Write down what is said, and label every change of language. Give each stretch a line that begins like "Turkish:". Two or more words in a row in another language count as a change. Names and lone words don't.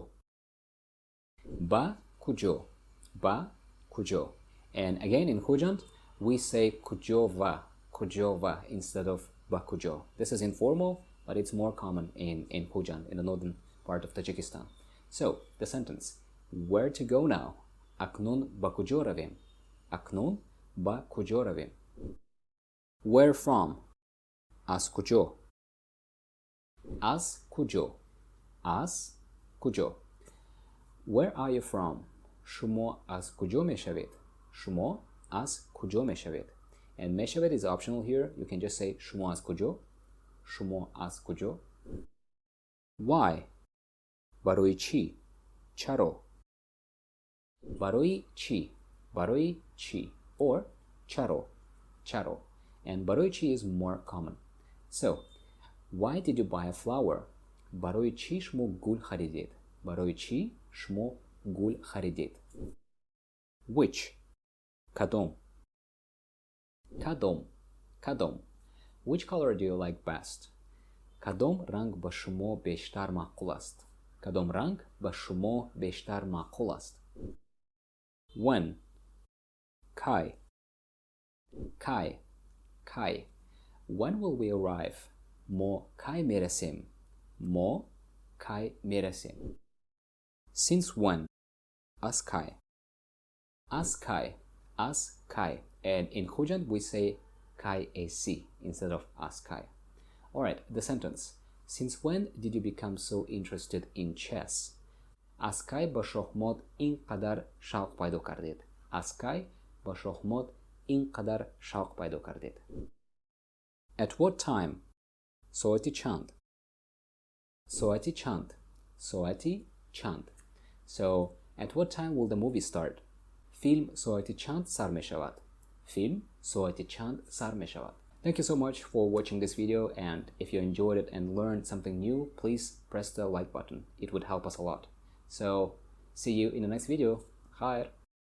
Tajik: Ба куҷо. Ба куҷо.
English: And again in Khujand, we say kujova. Kujova instead of bakujo. This is informal, but it's more common in Khujand, in the northern part of Tajikistan. So, the sentence. Where to go now?
Tajik: Акнун бакуҷо равем. Акнун бакуҷо равем.
English: Where from?
Tajik: Аз куҷо. Аз куҷо. Аз куҷо.
English: Where are you from?
Tajik: Шумо аз куҷо мешавед. Шумо аз куҷо мешавед.
English: And meshavet is optional here. You can just say
Tajik: шумо аз куҷо. Шумо аз куҷо. Why? Барои чӣ. Чаро. Барои чӣ. Барои чӣ. Or чаро. Чаро.
English: And
Tajik: барои чӣ
English: is more common. So, why did you buy a flower?
Tajik: Барои чӣ шумо гул харидед. Барои чӣ шумо гул харидед.
English: Which? Kadom.
Tajik: Кадом. Кадом.
English: Which color do you like best?
Tajik: Кадом ранг ба шумо бештар маъқул аст? Кадом ранг ба шумо бештар маъқул аст?
English: When? Kai.
Tajik: Кай. Кай.
English: When will we arrive?
Tajik: Мо кай мерасем? Мо кай мерасем?
English: Since when?
Tajik: Аз кай. Аз кай. Аз кай.
English: And in Khujand, we say
Tajik: кай ас
English: instead of
Tajik: аз кай.
English: Alright, the sentence. Since when did you become so interested in chess?
Tajik: Аз кай ба шохмот ин қадар шавқ пайдо кардед? Аз кай ба шохмот ин қадар шавқ пайдо кардед?
English: At what time?
Tajik: Соати чанд. Соати чанд. Соати чанд.
English: So, at what time will the movie start?
Tajik: Film соати чанд сар мешавад. Film соати чанд сар мешавад.
English: Thank you so much for watching this video, and if you enjoyed it and learned something new, please press the like button. It would help us a lot. So, see you in the next video.
Tajik: Khair.